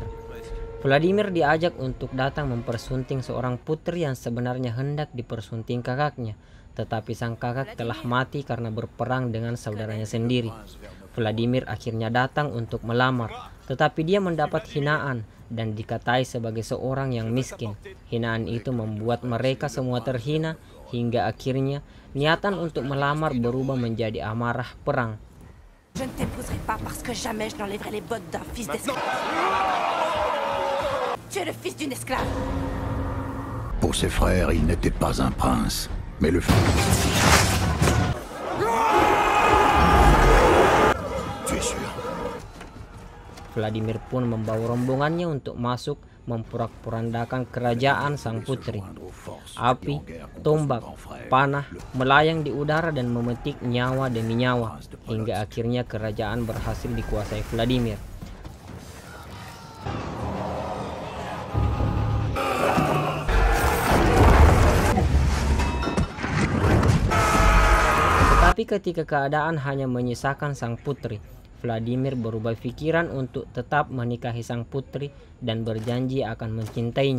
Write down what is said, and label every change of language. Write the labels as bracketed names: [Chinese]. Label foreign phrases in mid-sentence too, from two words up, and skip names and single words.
[Indonesian] Vladimir diajak untuk datang mempersunting seorang putri yang sebenarnya hendak dipersunting kakaknya, tetapi sang kakak telah mati karena berperang dengan saudaranya sendiri. Vladimir akhirnya datang untuk melamar, tetapi dia mendapat hinaan dan dikatai sebagai seorang yang miskin. Hinaan itu membuat mereka semua terhina, hingga akhirnya niatan untuk melamar berubah menjadi amarah perang. [French] Je ne t'épouserai pas parce que jamais je n'enlèverai les bottes d'un fils d'esclave. Tu es le fils d'une esclave. Pour ses frères, il n'était pas un prince, mais le fils. Tu es sûr? [Indonesian] Vladimir pun membawa rombongannya untuk masuk memporak-porandakan kerajaan sang putri. Api, tombak, panah melayang di udara dan memetik nyawa demi nyawa, hingga akhirnya kerajaan berhasil dikuasai Vladimir. Tetapi ketika keadaan hanya menyisakan sang putri, Vladimir berubah pikiran untuk tetap menikahi sang putri dan berjanji akan mencintainya.